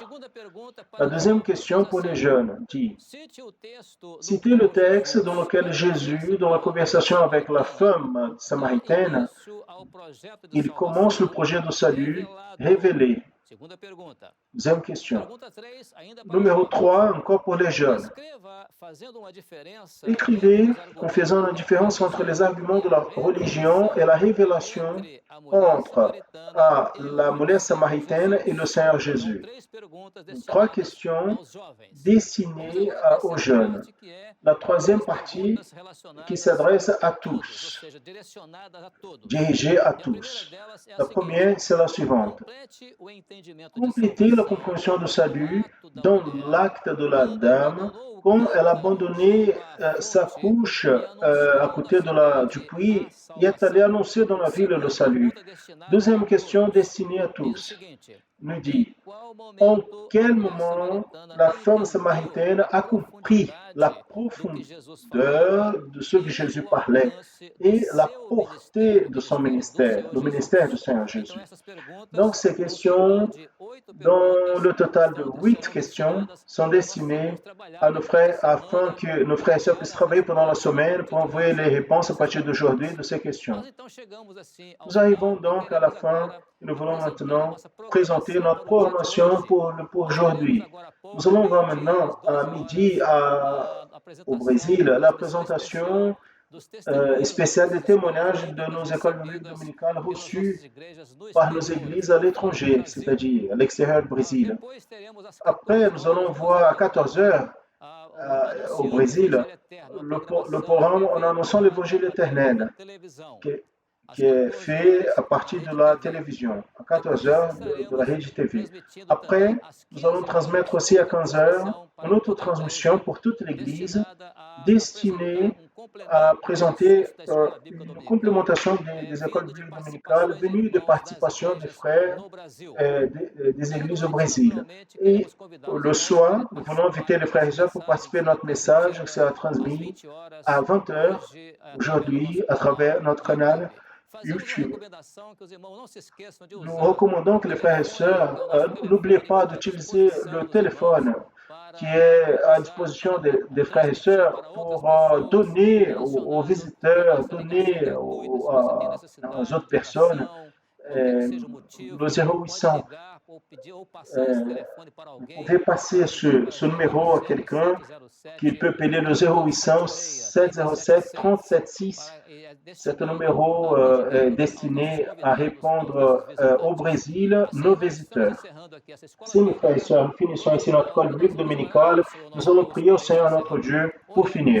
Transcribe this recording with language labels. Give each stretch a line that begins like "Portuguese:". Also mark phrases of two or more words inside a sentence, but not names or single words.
French: La deuxième question pour les jeunes dit, citez le texte dans lequel Jésus, dans la conversation avec la femme samaritaine, il commence le projet de salut révélé. Deuxième question.
Portuguese: Pergunta 3, ainda para
French: Numéro
Portuguese: os jovens.
French: 3, encore pour les jeunes.
Portuguese: Escreva fazendo uma diferença
French: Écrivez
Portuguese: entre
French: en
Portuguese: os
French: faisant la
Portuguese: argumentos
French: différence entre les arguments de la religion et la révélation
Portuguese: entre a mulher entre samaritana e
French: la
Portuguese: o mulher Senhor
French: samaritaine et
Portuguese: Jesus.
French: le Seigneur
Portuguese: São
French: Jésus.
Portuguese: 3 perguntas
French: Trois
Portuguese: destinadas
French: questions
Portuguese: aos jovens.
French: destinées aux jeunes.
Portuguese: Que é
French: La troisième
Portuguese: as
French: partie
Portuguese: perguntas relacionadas
French: qui s'adresse à
Portuguese: todos, ou
French: tous,
Portuguese: seja, direcionadas a todos.
French: dirigée à
Portuguese: E a primeira
French: tous.
Portuguese: delas é a
French: La
Portuguese: seguinte:
French: première, c'est la suivante.
Portuguese: complete o entendimento de
French: Complétez la
Portuguese: salvação
French: compréhension du salut
Portuguese: no ato da
French: dans
Portuguese: mulher,
French: l'acte de la
Portuguese: quando
French: dame,
Portuguese: abandonou o
French: quand elle a
Portuguese: cântaro
French: abandonné
Portuguese: junto à
French: sa
Portuguese: fonte
French: couche
Portuguese: e anunciou
French: à côté
Portuguese: na
French: du
Portuguese: cidade
French: puits
Portuguese: a
French: et est allée
Portuguese: salvação.
French: annoncer dans la ville le
Portuguese: Segunda
French: salut.
Portuguese: pergunta destinada
French: Deuxième
Portuguese: a
French: question
Portuguese: todos
French: destinée à
Portuguese: diz o
French: tous
Portuguese: seguinte:
French: nous
Portuguese: em
French: dit,
Portuguese: qual
French: en
Portuguese: momento
French: quel
Portuguese: a mulher
French: moment
Portuguese: samaritana
French: la femme
Portuguese: entendeu
French: samaritaine
Portuguese: a
French: a compris la
Portuguese: profundidade do que Jesus falava
French: profondeur de ce que
Portuguese: e
French: Jésus
Portuguese: o
French: parlait
Portuguese: alcance do
French: et la
Portuguese: seu
French: portée
Portuguese: ministério,
French: de son
Portuguese: do
French: ministère,
Portuguese: Senhor
French: le ministère du
Portuguese: Jesus?
French: Seigneur
Portuguese: Então,
French: Jésus.
Portuguese: essas perguntas,
French: Donc, ces
Portuguese: num
French: questions,
Portuguese: total de 8
French: dans
Portuguese: perguntas,
French: le total de
Portuguese: serão
French: 8 questions,
Portuguese: destinadas
French: sont
Portuguese: para nós
French: destinées
Portuguese: podermos
French: à
Portuguese: trabalhar
French: nos
Portuguese: durante a
French: frères afin
Portuguese: semana
French: que nos frères et sœurs puissent
Portuguese: enviar as
French: travailler pendant la
Portuguese: respostas a
French: semaine
Portuguese: partir
French: pour
Portuguese: de
French: envoyer les
Portuguese: hoje
French: réponses à
Portuguese: dessas
French: partir d'aujourd'hui de
Portuguese: perguntas.
French: ces questions.
Portuguese: Nós então chegamos assim ao
French: Nous arrivons
Portuguese: final e
French: donc à la
Portuguese: queremos
French: fin
Portuguese: agora
French: et nous voulons
Portuguese: apresentar a
French: maintenant
Portuguese: nossa
French: présenter
Portuguese: programação
French: notre
Portuguese: para o dia de
French: programmation
Portuguese: hoje.
French: pour
Portuguese: Nós teremos
French: aujourd'hui.
Portuguese: agora há pouco,
French: Nous allons voir
Portuguese: meio-dia às
French: maintenant à
Portuguese: 12
French: midi
Portuguese: horas, a
French: au
Portuguese: apresentação
French: Brésil la
Portuguese: transmissão
French: présentation
Portuguese: especial dos testemunhos das
French: spéciale des
Portuguese: nossas escolas
French: témoignages de
Portuguese: bíblicas
French: nos écoles bibliques
Portuguese: recebidas
French: dominicales
Portuguese: pelas
French: reçues
Portuguese: nossas igrejas no
French: par nos
Portuguese: exterior,
French: églises à
Portuguese: fora do
French: l'étranger,
Portuguese: Brasil.
French: c'est-à-dire à l'extérieur du Brésil.
Portuguese: Depois teremos às
French: Après,
Portuguese: 14
French: nous allons
Portuguese: horas, nós
French: voir à
Portuguese: apresentamos
French: 14 heures au
Portuguese: anunciando o
French: Brésil
Portuguese: Evangelho Eterno, a
French: le
Portuguese: programação
French: programme
Portuguese: que é
French: en annonçant
Portuguese: veiculada
French: l'évangile
Portuguese: através da
French: éternel
Portuguese: televisão.
French: qui
Portuguese: Às
French: est
Portuguese: 14
French: fait
Portuguese: horas,
French: à
Portuguese: na
French: partir de
Portuguese: Rede
French: la
Portuguese: TV.
French: télévision, à 14
Portuguese: Depois
French: heures de la
Portuguese: estaremos
French: Rede TV.
Portuguese: transmitindo
French: Après,
Portuguese: também às
French: nous allons
Portuguese: 15
French: transmettre
Portuguese: horas
French: aussi à
Portuguese: outra
French: 15 heures
Portuguese: transmissão para
French: une autre
Portuguese: toda a
French: transmission
Portuguese: igreja,
French: pour toute l'Église
Portuguese: destinada a
French: destinée
Portuguese: apresentar
French: à
Portuguese: complemento dos
French: présenter
Portuguese: assuntos da escola bíblica
French: une
Portuguese: dominical,
French: complémentation des écoles
Portuguese: vindo de
French: bibliques dominicales
Portuguese: participações de
French: venues de
Portuguese: irmãos das
French: participation des
Portuguese: igrejas
French: frères
Portuguese: no Brasil.
French: des
Portuguese: E à
French: églises au
Portuguese: noite,
French: Brésil.
Portuguese: naturalmente,
French: Et
Portuguese: queremos convidar os
French: le
Portuguese: irmãos
French: soir,
Portuguese: para
French: nous voulons inviter
Portuguese: participarem
French: les
Portuguese: da
French: frères et
Portuguese: nossa
French: sœurs pour participer à
Portuguese: mensagem,
French: notre
Portuguese: que é
French: message qui sera
Portuguese: transmitida às
French: transmis
Portuguese: 20 horas
French: à 20 heures
Portuguese: hoje através do
French: aujourd'hui
Portuguese: nosso
French: à travers
Portuguese: canal
French: notre canal
Portuguese: YouTube. Fazemos uma
French: YouTube.
Portuguese: recomendação que os irmãos não se esqueçam de
French: Nous
Portuguese: usar
French: recommandons que
Portuguese: o
French: les frères et
Portuguese: telefone,
French: sœurs
Portuguese: que é o nosso
French: n'oubliez
Portuguese: telefone que
French: pas
Portuguese: está à
French: d'utiliser
Portuguese: disposição
French: le
Portuguese: dos irmãos
French: téléphone qui est à disposition des frères et
Portuguese: transmitir
French: sœurs
Portuguese: para outras
French: pour
Portuguese: pessoas,
French: donner aux
Portuguese: direcionar a
French: visiteurs,
Portuguese: nossa ligação
French: donner
Portuguese: gratuita. Se você tem
French: aux
Portuguese: necessidade
French: autres
Portuguese: de
French: personnes
Portuguese: oração, qualquer que seja o
French: le
Portuguese: motivo, pode
French: 0800.
Portuguese: ligar ou pedir ou passar esse telefone para
French: Vous
Portuguese: alguém.
French: pouvez passer
Portuguese: Pode ligar para
French: ce
Portuguese: a gente no
French: numéro à quelqu'un qui
Portuguese: 0800
French: peut appeler le 0800 707 376. C'est un numéro destiné à répondre au Brésil, nos visiteurs. Si mes frères et sœurs, nous finissons ici notre école biblique dominicale, nous allons prier au Seigneur notre Dieu pour finir.